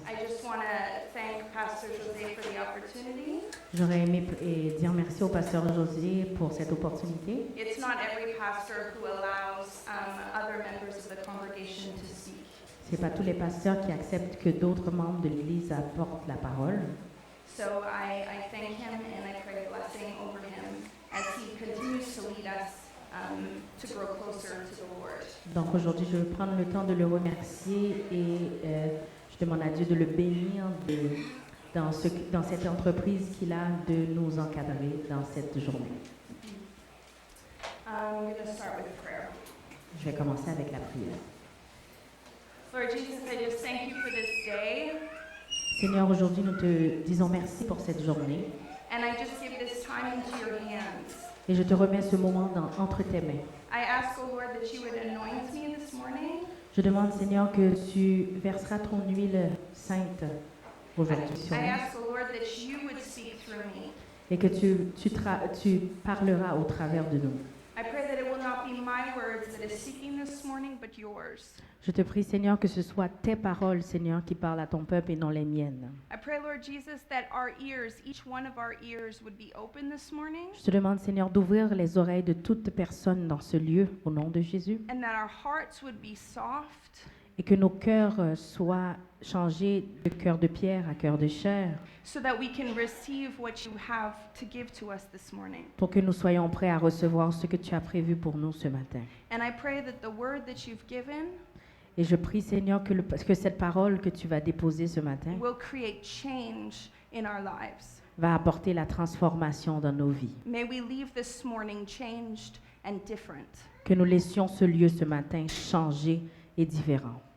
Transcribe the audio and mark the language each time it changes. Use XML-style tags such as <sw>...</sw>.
<en>I just want to thank Pastor Jose for the opportunity.</en> <fr>j'aurais aimé dire merci au pasteur José pour cette opportunité.</fr> <en>It's not every pastor who allows other members of the congregation to speak.</en> <fr>Ce n'est pas tous les pasteurs qui acceptent que d'autres membres de l'Église apportent la parole.</fr> <en>So I thank him and I pray blessing over him as he continues to lead us to grow closer to the Lord.</en> <fr>Donc aujourd'hui, je veux prendre le temps de le remercier et je demande à Dieu de le bénir dans cette entreprise qu'il a de nous encadrer dans cette journée.</fr> <en>I'm going to start with prayer.</en> <fr>Je vais commencer avec la prière.</fr> <en>Lord Jesus, I just thank you for this day.</en> <fr>Seigneur, aujourd'hui, nous te disons merci pour cette journée</fr> <en>And I just give this time into your hands.</en> <fr>et je te remets ce moment entre tes mains.</fr> <en>I ask, O Lord, that you would anoint me this morning.</en> <fr>Je demande, Seigneur, que tu verseras ton huile sainte aujourd'hui sur</fr> <en>I</en> <fr>nous</fr> <en>ask, O Lord, that you would speak through me.</en> <fr>et que tu parleras au travers de nous.</fr> <en>I pray that it will not be my words that is speaking this morning, but yours.</en> <fr>Je te prie, Seigneur, que ce soit tes paroles, Seigneur, qui parlent à ton peuple et non les miennes.</fr> <en>I pray, Lord Jesus, that our ears, each one of our ears, would be open this morning,</en> <fr>Je te demande, Seigneur, d'ouvrir les oreilles de toute personne dans ce lieu, au nom de Jésus,</fr> <en>and that our hearts would be soft,</en> <fr>et que nos cœurs soient changés de cœur de pierre à cœur de chair,</fr> <en>so that we can receive what you have to give to us this morning.</en> <fr>pour que nous soyons prêts à recevoir ce que tu as prévu pour nous ce matin.</fr> <en>And I pray that the word that you've given</en> <fr>Et je prie, Seigneur, que cette parole que tu vas déposer ce matin</fr> <en>will create change in our lives.</en> <fr>va apporter la transformation dans nos vies.</fr> <en>May we leave this morning changed and different.</en> <fr>Que nous laissions ce lieu ce matin changé et différent.</fr>